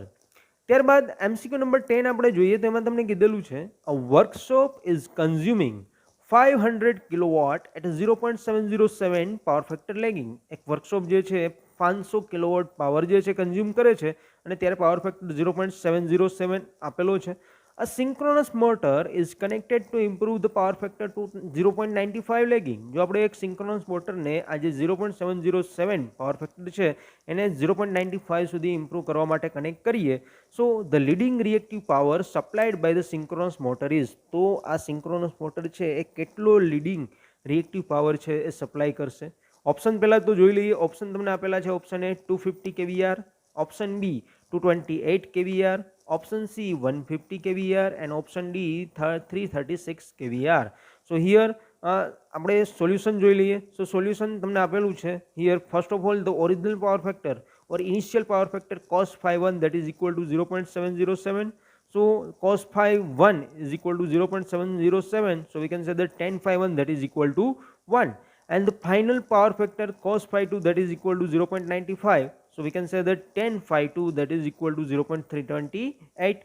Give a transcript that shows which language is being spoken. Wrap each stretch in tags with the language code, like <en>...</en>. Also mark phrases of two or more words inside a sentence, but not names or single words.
<gu>ત્યારબાદ MCQ નંબર 10 આપણે જોઈએ તો એમાં તમને કીધેલું છે</gu> <en>a workshop is consuming 500 kilowatt at 0.707 power factor lagging.</en> <gu>એક વર્કશોપ જે છે 500</gu> <en>kilowatt power</en> <gu>જે છે કન્ઝ્યુમ કરે છે અને ત્યારે</gu> <en>power factor</en> <gu>0.707 આપેલો છે.</gu> <en>A synchronous motor is connected to improve the power factor to 0.95 lagging.</en> <gu>જો આપણે એક</gu> <en>synchronous motorને</en> <gu>આજે 0.707</gu> <en>power factor</en> <gu>છે એને 0.95 સુધી ઇમ્પ્રૂવ કરવા માટે કનેક્ટ કરીએ,</gu> <en>so the leading reactive power supplied by the synchronous motor is.</en> <gu>તો આ</gu> <en>synchronous motor</en> <gu>છે એ કેટલો</gu> <en>leading reactive power</en> <gu>છે એ સપ્લાય કરશે?</gu> <en>ઓપ્શન</en> <gu>પહેલાં તો જોઈ લઈએ.</gu> <en>ઓપ્શન</en> <gu>તમને આપેલા છે.</gu> <en>option A 250 kVAr, option B 228 kVAr, option C 150 kVAr, and option D 336 kVAr. So here</en> <gu>આપણે સોલ્યુશન જોઈ લઈએ.</gu> <en>so solution</en> <gu>તમને આપેલું છે.</gu> <en>Here first of all the original power factor or initial power factor cos phi 1 that is equal to 0.707. So cos phi 1 is equal to 0.707. So we can say that tan phi 1 that is equal to 1. And the final power factor cos phi 2 that is equal to 0.95. So we can say that tan phi 2 that is equal to 0.328.</en>